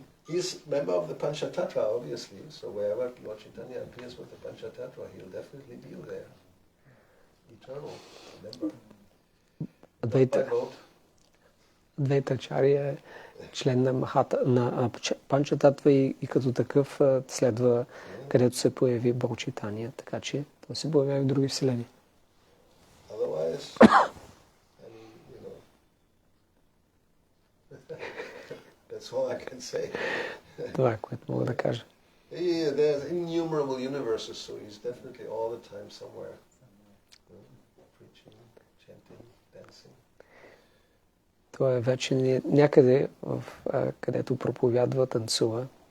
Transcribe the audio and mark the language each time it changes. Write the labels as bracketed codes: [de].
[en] He's a member of the Panchatattva, obviously, so wherever Lord Chaitanya appears with the Panchatattva, he'll definitely be there. Eternal member. [bg] Адвайта Ачаря е член на Панчататва и като такъв следва където се появи Бог Чайтания, така че той се появява и в други вселени. [en] Otherwise, that's all I can say. [bg] Това е, което мога да кажа. [en] There's innumerable universes, so he's definitely all the time somewhere. Preaching, chanting, dancing. [bg] Това е вече някъде, където проповядва, танцува.